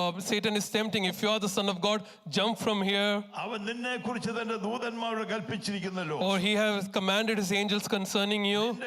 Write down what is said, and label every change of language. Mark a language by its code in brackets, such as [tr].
[en] Satan is tempting, if you are the son of God, jump from here. [ml] അവൻ നിന്നെ കുറിച്ച് തന്റെ ദൂതന്മാരോട് കൽപ്പിച്ചിരിക്കുന്നു. [en] Or he has commanded his angels concerning you.